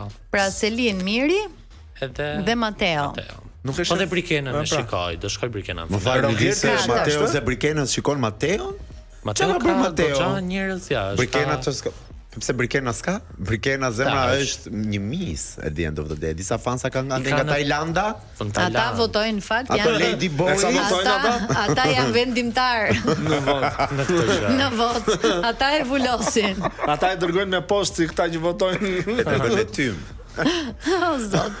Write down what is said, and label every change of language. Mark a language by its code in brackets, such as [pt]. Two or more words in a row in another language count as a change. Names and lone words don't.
[sq] Pra Selin, Miri dhe Mateo. Nuk është. Po dhe Brikenën e shikoj, do shkoj Brikenën. Më fal, se Mateo dhe Brikenën shikon Mateon? Mateo ka Mateo njerëz jashtë. Brikena ç'ska? Pse Brikena s'ka? Brikena zemra është një mis [en] at the end of the day. [sq] Disa fansa kanë nga Tajlanda. Ata votojnë në fakt janë [en] Lady Boy. [sq] Ata janë vendimtar. Në vot. Në vot. Ata e vulosin. Ata e dërgojnë me postë këta që votojnë. E dërgojnë me tym. O zot.